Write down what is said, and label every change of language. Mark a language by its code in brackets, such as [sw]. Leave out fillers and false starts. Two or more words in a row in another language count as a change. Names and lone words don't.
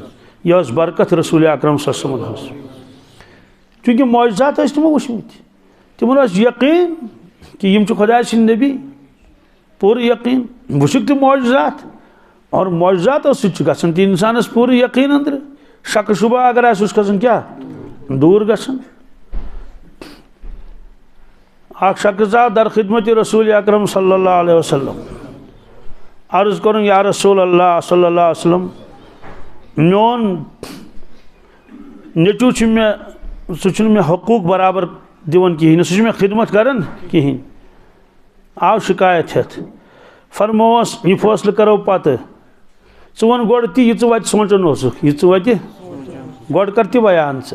[ks] یہِ ٲس برکت [ar] رسول اکرم صلی اللہ علیہ وسلمن [ks] ہٕنٛز. چوٗنٛکہِ معجزات ٲسۍ تِمو وٕچھمٕتۍ، تِمن اوس یقیٖن کہ یم چھِ خۄداے سٕنٛدۍ نبی، پوٗرٕ یقیٖن. وٕچھُکھ تِم معجزات، اور معجزاتو سۭتۍ چھُ گژھان تہِ انسانس پوٗرٕ یقیٖن أنٛدرٕ. شکہٕ شُبہ اگر آسہِ سُہ چھُ کھسان کیٛاہ دوٗر گژھان. اکھ شخص آو در خدمت [ar] رسول اکرم صلی اللہ علیہ وسلم. [ks] عرض کوٚرُن [ar] یا رسول اللہ صلی اللہ علیہ وسلم، [ks] میون نیٚچوٗ چھُ مےٚ، سُہ چھُنہٕ مےٚ حقوٗق برابر دِوان کِہیٖنۍ نہٕ، سُہ چھُ مےٚ خدمت کران کِہیٖنۍ. آو شکایت ہٮ۪تھ. فرمووس یہِ فٲصلہٕ کرو پتہٕ، ژٕ وَن گۄڈٕ تہِ یہِ ژٕ وتہِ سونٛچان اوسُکھ، یہِ ژٕ وتہِ گۄڈٕ کر تہِ بیان ژٕ.